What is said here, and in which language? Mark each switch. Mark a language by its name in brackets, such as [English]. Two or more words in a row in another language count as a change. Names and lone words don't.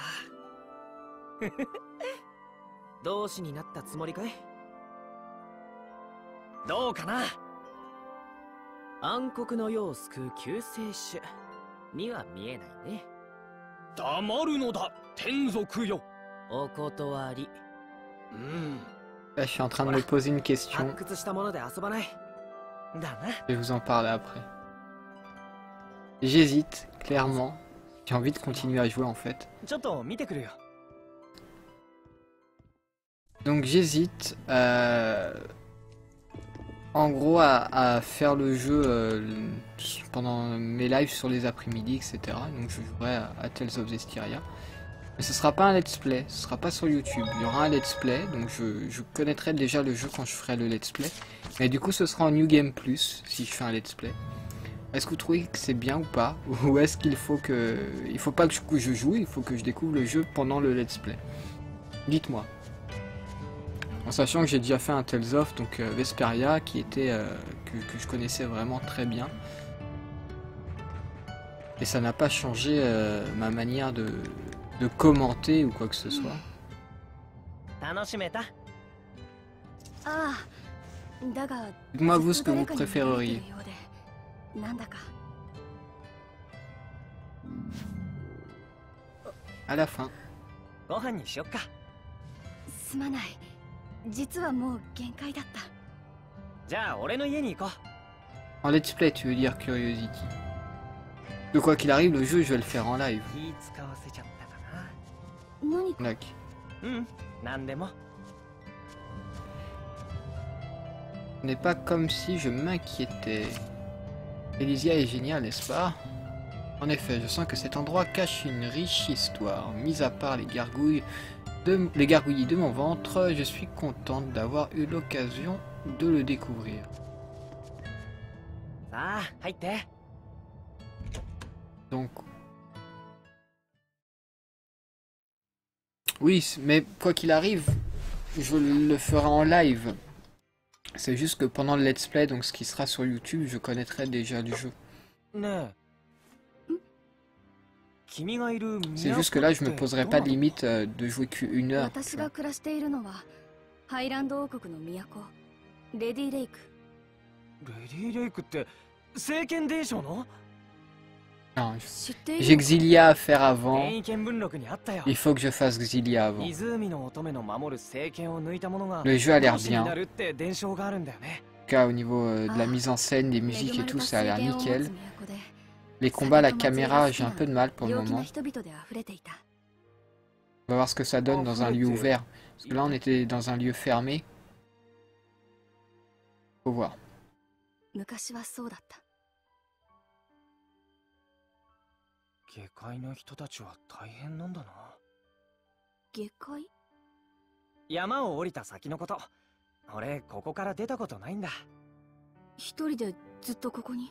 [Japanese] 同志になったつもりかい？どうかな。暗黒の世を救う救世主には見えないね。黙るのだ、天族よ。お断り。 [French] Là, je suis en train de me poser une question. [Japanese] 発掘したもので遊ばない。だな。 [French] Je vais vous en parler après. J'hésite, clairement. J'ai envie de continuer à jouer en fait. [Japanese] ちょっと見てくるよ。 [French] Donc j'hésite en gros à faire le jeu pendant mes lives sur les après-midi, etc. Donc je jouerai à Tales of Zestiria. Mais ce sera pas un [English] let's play, [French] ce sera pas sur YouTube. Il y aura un [English] let's play, [French] donc je connaîtrai déjà le jeu quand je ferai le [English] let's play. [French] Mais du coup ce sera en [English] New Game Plus [French] si je fais un [English] let's play. [French] Est-ce que vous trouvez que c'est bien ou pas? Ou est-ce qu'il faut que... Il faut pas que je joue, il faut que je découvre le jeu pendant le [English] let's play. [French] Dites-moi. En sachant que j'ai déjà fait un Tales of, donc Vesperia, qui était que je connaissais vraiment très bien. Et ça n'a pas changé ma manière de commenter ou quoi que ce soit. Dites-moi vous ce que vous préféreriez. À la fin. [Japanese] すまない。実はもう限界だった。じゃあ俺の家に行こう。 [French] En [English] let's play, [French] tu veux dire Curiosity. De quoi qu'il arrive, le jeu, je vais le faire en live. [Japanese] 気使わせちゃったか何か。 [French] D'accord. [Japanese] な。なんでも。 [French] Ce n'est pas comme si je m'inquiétais. Elysia est génial, n'est-ce pas? En effet, je sens que cet endroit cache une riche histoire. Mis à part les gargouilles de mon ventre, je suis contente d'avoir eu l'occasion de le découvrir. [Japanese] さあ、入って。 [French] Donc... Oui, mais quoi qu'il arrive, je le ferai en live. C'est juste que pendant le [English] let's play, [French] donc ce qui sera sur YouTube, je connaîtrai déjà le jeu. [Japanese] ねえ。君がいる [French] C'est juste que là, je me poserai pas de limite de jouer qu'une heure. [Japanese] 私が暮らしているのはハイランド王国の都レディレイク。レディレイクって聖剣伝承の？ [French] Non, [Japanese] 知っている [French] j'ai Xilia à faire avant. [Japanese] 変異見聞録にあったよ。 [French] Il faut que je fasse Xilia avant. [Japanese] 湖の乙女の守る聖剣を抜いた者が [French] Le jeu a l'air [Japanese] 同志に [French] bien. [Japanese] なるって伝承があるんだよね。 [French] En tout cas, au niveau de la mise en scène, des musiques et tout, ça a l'air nickel. Les combats, la caméra, j'ai un peu de mal pour le moment. On va voir ce que ça donne dans un lieu ouvert. Parce que là, on était dans un lieu fermé. Faut voir. [Japanese] 昔はそうだった。下界の人たちは大変なんだな。下界？山を降りた先のこと。俺ここから出たことないんだ。一人でずっとここに。